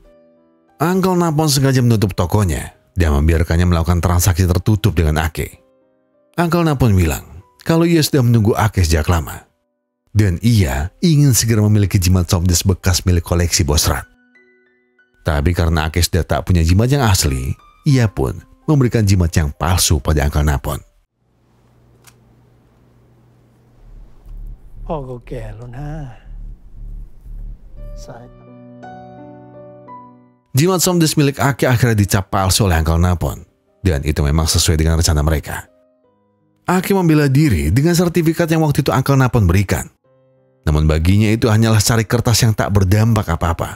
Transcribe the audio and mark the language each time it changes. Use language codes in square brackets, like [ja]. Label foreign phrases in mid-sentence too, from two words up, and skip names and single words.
[id] Uncle Napon sengaja menutup tokonya dan membiarkannya melakukan transaksi tertutup dengan Ake. Uncle Napon bilang kalau ia sudah menunggu Ake sejak lama dan ia ingin segera memiliki jimat somdes bekas milik koleksi Bos Rat. Tapi karena Ake sudah tak punya jimat yang asli, ia pun memberikan jimat yang palsu pada Uncle Napon. [th] พ่อก็แก่แล้วนะสาย [id] Jimat somdes milik Ake akhirnya dicap palsu oleh Uncle Napon, dan itu memang sesuai dengan rencana mereka. Ake membela diri dengan sertifikat yang waktu itu Uncle Napon berikan. Namun baginya itu hanyalah cari kertas yang tak berdampak apa-apa.